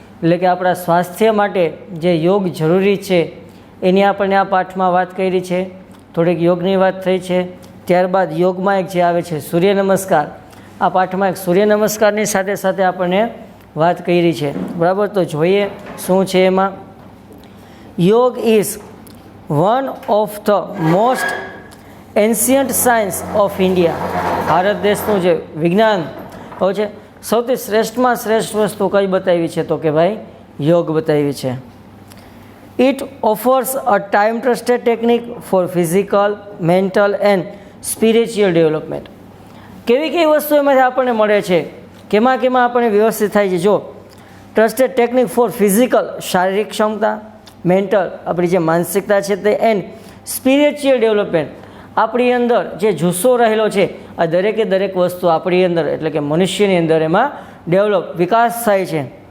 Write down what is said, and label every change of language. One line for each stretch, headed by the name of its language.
Gujarati: એટલે કે આપણા સ્વાસ્થ્ય માટે જે યોગ જરૂરી છે એની આપણને આ પાઠમાં વાત કરી છે. થોડીક યોગની વાત થઈ છે, ત્યારબાદ યોગમાં એક જે આવે છે સૂર્ય નમસ્કાર. આ પાઠમાં એક સૂર્ય નમસ્કારની સાથે સાથે આપણને વાત કરી છે, બરાબર. તો જોઈએ શું છે એમાં.
English: Yoga is one of the most ancient science of India.
Gujarati: Bharat દેશનું જે વિજ્ઞાન હોય છે સૌથી શ્રેષ્ઠમાં શ્રેષ્ઠ વસ્તુ કઈ બતાવી છે તો કે ભાઈ યોગ બતાવી છે.
English: It offers a time trusted technique for physical, mental and spiritual development.
Gujarati: કેવી વસ્તુ એમાંથી આપણને મળે છે, કેમાં આપણને વ્યવસ્થિત થાય છે. જો
English: trusted technique for physical,
Gujarati: શારીરિક ક્ષમતા, મેન્ટલ આપણી જે માનસિકતા છે તે,
English: and spiritual development
Gujarati: આપણી અંદર જે જુસ્સો રહેલો છે આ દરેકે દરેક વસ્તુ આપણી અંદર એટલે કે મનુષ્યની અંદર એમાં ડેવલપ વિકાસ થાય છે.